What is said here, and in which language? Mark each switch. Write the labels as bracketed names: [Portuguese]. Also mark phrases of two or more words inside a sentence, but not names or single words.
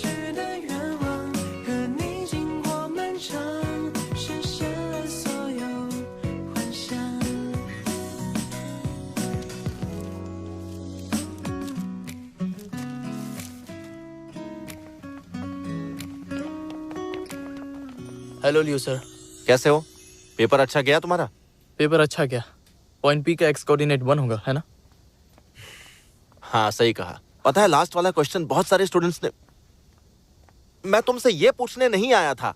[Chinese] 的愿望，和你经过漫长，实现了所有幻想。 [English] Hello Leo sir. [Hindi] कैसे हो? पेपर अच्छा गया तुम्हारा? पेपर अच्छा गया। [English] point P [Hindi] का [English] x coordinate [Hindi] 1 होगा, है ना? हाँ सही कहा। पता है लास्ट वाला क्वेश्चन बहुत सारे स्टूडेंट्स ने। मैं तुमसे ये पूछने नहीं आया था।